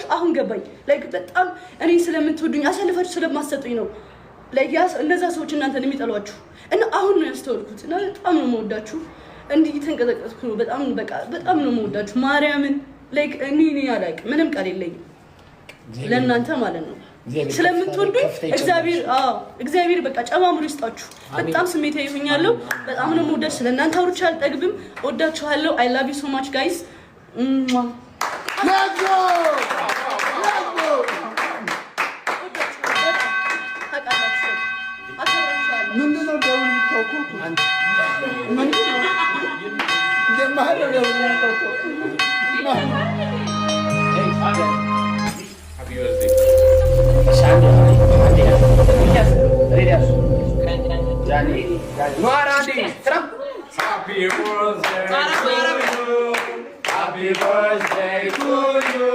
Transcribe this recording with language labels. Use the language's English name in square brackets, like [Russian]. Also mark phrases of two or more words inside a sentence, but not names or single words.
[Amharic] አሁን ገባኝ ላይክ በጣም እኔ ስለምትወዱኝ አሳልፋችሁ ስለማሰጡኝ ነው ላይክ እነዛ ሰዎች እናንተን የሚጠሏችሁ እና አሁን ነው ያስተዋልኩት እና በጣም ነው የምወዳችሁ እንዲህ ተንቀጠቀጥኩ ነው በጣም ነው የምወዳችሁ ማርያምን ላይክ እኔ ያላቅ ምንም ቃል የለኝም ለእናንተ ማለት ነው ስለምትወዱኝ እግዚአብሔር በቃ ጨማምሩ ይስጣችሁ በጣም ስሜታዊ ሆኛለሁ በጣም ነው የምወዳችሁ ስለእናንተ አውርቼ አልጠግብም እወዳችኋለሁ [English] I love you so much guys let's go [Amharic] ምንድነው ደውል የምታውቁት ምንድነው ለማለት ነው የምታውቁት [English] Sandra, Johnny, no Randy, Happy birthday to you.